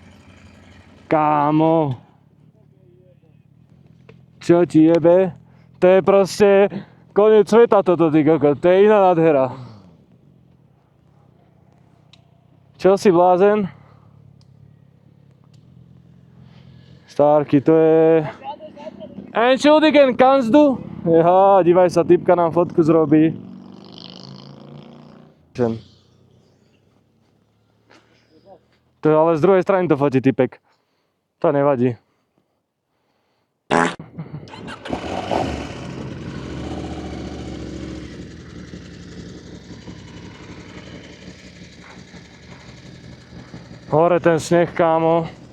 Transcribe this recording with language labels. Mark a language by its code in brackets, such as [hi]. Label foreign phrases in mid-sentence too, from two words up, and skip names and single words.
[sk] Kámo. Čo ti jebe? To je proste koniec sveta toto, ty koko. To je iná nádhera. Čo si blázen? Starky, to je... [de] Entschuldigen, kannst du? [sk] Aha, dívaj sa, typka nám fotku zrobí. To je ale z druhej strany to fotí typek. To nevadí. Hore ten sneh, kámo.